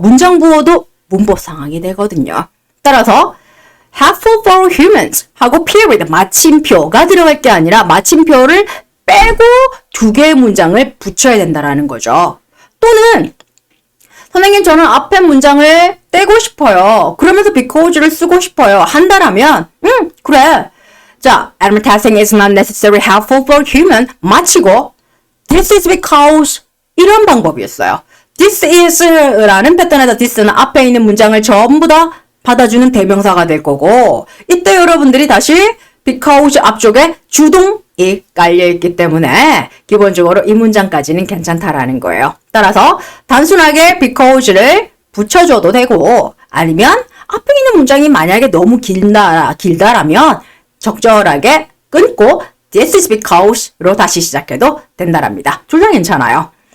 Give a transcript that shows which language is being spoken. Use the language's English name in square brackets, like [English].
[Korean] 문장 부호도 문법 상황이 되거든요. 따라서 [English] helpful for humans [Korean] 하고 period 마침표가 들어갈 게 아니라 마침표를 빼고 두 개의 문장을 붙여야 된다라는 거죠. 또는 선생님 저는 앞에 문장을 떼고 싶어요. 그러면서 because를 쓰고 싶어요. 한다라면 그래. [English] 자, advertising is not necessarily helpful for human [Korean] 마치고 [English] this is because [Korean] 이런 방법이었어요. This is라는 패턴에서 this는 앞에 있는 문장을 전부 다 받아주는 대명사가 될 거고 이때 여러분들이 다시 because 앞쪽에 주동이 깔려있기 때문에 기본적으로 이 문장까지는 괜찮다라는 거예요. 따라서 단순하게 because를 붙여줘도 되고 아니면 앞에 있는 문장이 만약에 너무 길다라면 적절하게 끊고 [English] this is because [Korean] 로 다시 시작해도 된다랍니다. 둘 다 괜찮아요.